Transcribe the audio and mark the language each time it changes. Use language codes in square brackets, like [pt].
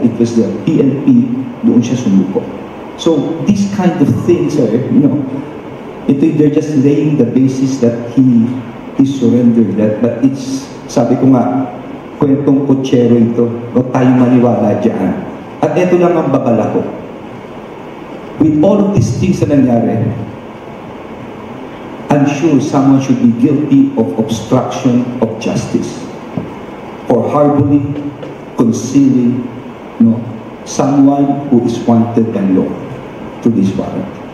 [en] It was the PNP, [tl] doon siya sumuko. [en] So, these kind of things are, they're just laying the basis that he surrendered that. But it's, [tl] sabi ko nga, kwentong kutsero ito. Huwag tayong maniwala dyan. At ito lang ang babala ko. [en] With all of these things [tl] na nangyari, [en] I'm sure someone should be guilty of obstruction of justice for harboring, concealing, someone who is wanted by law to this warrant.